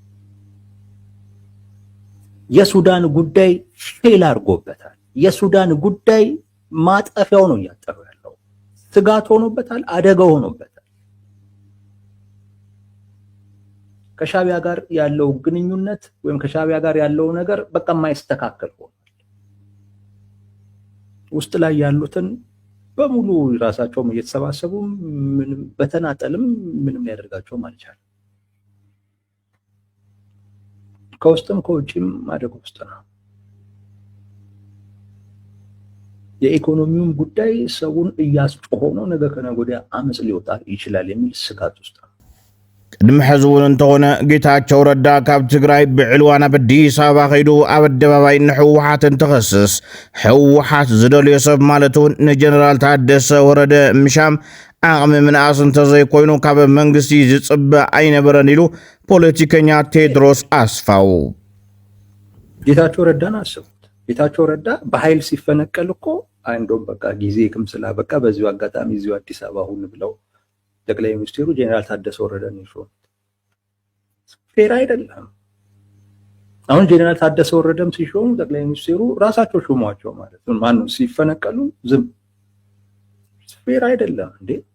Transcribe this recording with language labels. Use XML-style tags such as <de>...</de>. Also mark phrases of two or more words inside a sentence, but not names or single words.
<am>የሱዳን ጉዳይ ፌል አድርጎበታል። የሱዳን ጉዳይ ማጠፊያው ነው እያጠፈው ያለው። ስጋት ሆኖበታል፣ አደጋ ሆኖበታል። ከሻቢያ ጋር ያለው ግንኙነት ወይም ከሻቢያ ጋር ያለው ነገር በቃ የማይስተካከል ሆኗል። ውስጥ ላይ ያሉትን በሙሉ ራሳቸውም እየተሰባሰቡ ምንም በተናጠልም ምንም ሊያደርጋቸውም አልቻለም። ከውስጥም ከውጭም አደጋ ውስጥ ነው። የኢኮኖሚውም ጉዳይ ሰውን እያስጮኸው ነው። ነገ ከነገ ወዲያ አመጽ ሊወጣ ይችላል የሚል ስጋት ውስጥ ነው።</am> <ti>ቅድሚ ሕዚ እውን እንተኾነ ጌታቸው ረዳ ካብ ትግራይ ብዕልዋን ኣብ ኣዲስ ኣበባ ኸይዱ ኣብ ኣደባባይ ንሕወሓት እንትኸስስ ሕወሓት ዝደልዮ ሰብ ማለት እውን ንጀነራል ታደሰ ወረደ ምሻም ዓቕሚ ምንኣስ እንተዘይኮይኑ ካብ መንግስቲ ዝጽበ ኣይነበረን ኢሉ ፖለቲከኛ ቴድሮስ ኣስፋው</ti> <am>ጌታቸው ረዳን አስቡት። ጌታቸው ረዳ በኃይል ሲፈነቀል እኮ እንደውም በቃ ጊዜ ክምስላ በቃ በዚሁ አጋጣሚ እዚሁ አዲስ አበባ ሁን ብለው ጠቅላይ ሚኒስትሩ ጀነራል ታደሰ ወረደን ይሾሙት። ፌር አይደለም። አሁን ጀነራል ታደሰ ወረደም ሲሾሙ ጠቅላይ ሚኒስትሩ ራሳቸው ሾሟቸው ማለት ነው። ማነው ሲፈነቀሉ ዝም። ፌር አይደለም እንዴ!</am>